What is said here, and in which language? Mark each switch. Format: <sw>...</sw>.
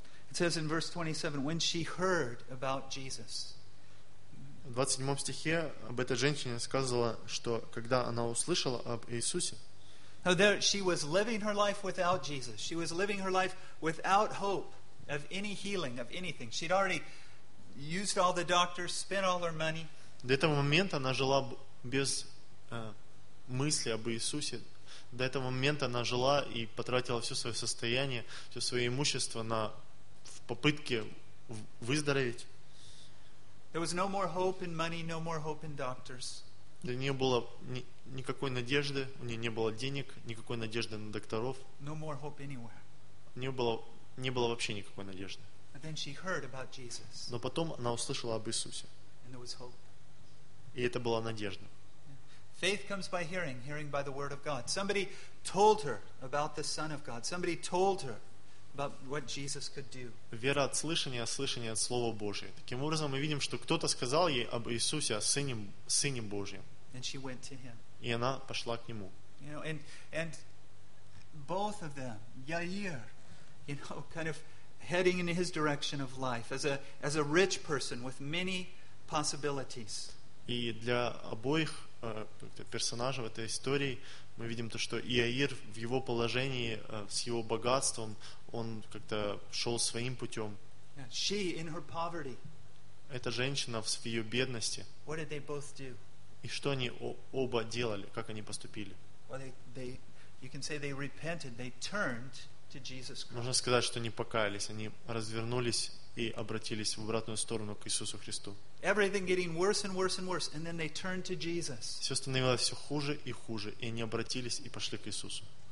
<en>It says in verse 27, when she heard about Jesus.</en> <ru>В 27 стихе об этой женщине сказала, что когда она услышала об Иисусе.</ru> <en>Now there she was living her life without Jesus. She was living her life without hope of any healing, of anything. She'd already used all the doctors, spent all her money.</en> <ru>До этого момента она жила без мысли об Иисусе. До этого момента она жила и потратила все свое состояние, все свое имущество на попытке выздороветь. Для нее было никакой надежды, у нее не было денег, никакой надежды на докторов.</ru> <en>No more hope anywhere.</en> <ru>У нее не было вообще никакой надежды.</ru> <en>But then she heard about Jesus.</en> <ru>Но потом она услышала об Иисусе.</ru> <en>And there was hope.</en> <ru>И это была надежда.</ru> <en>Faith comes by hearing, hearing by the word of God. Somebody told her about the Son of God. Somebody told her about what Jesus could do.</en> <ru>Вера от слышания, слышание от Слова Божия. Таким образом, мы видим, что кто-то сказал ей об Иисусе, о Сыне Божьем.</ru> <en>And she went to him.</en> <ru>И она пошла к нему.</ru> <en>You know, and both of them, Yair, you know, kind of heading in his direction of life as a rich person with many possibilities.</en> <ru>И для обоих персонажа в этой истории мы видим то, что Иаир в его положении с его богатством он как-то шел своим путем.</ru> <en>She in her poverty.</en> <ru>Эта женщина в ее бедности.</ru> <en>What did they both do?</en> <ru>И что они оба делали, как они поступили?</ru> <en>Well, they, you can say they repented, they turned to Jesus Christ.</en> <ru>Можно сказать, что они покаялись, они развернулись и обратились в обратную сторону к Иисусу Христу. Все становилось все хуже и хуже, и они обратились и пошли к Иисусу.</ru>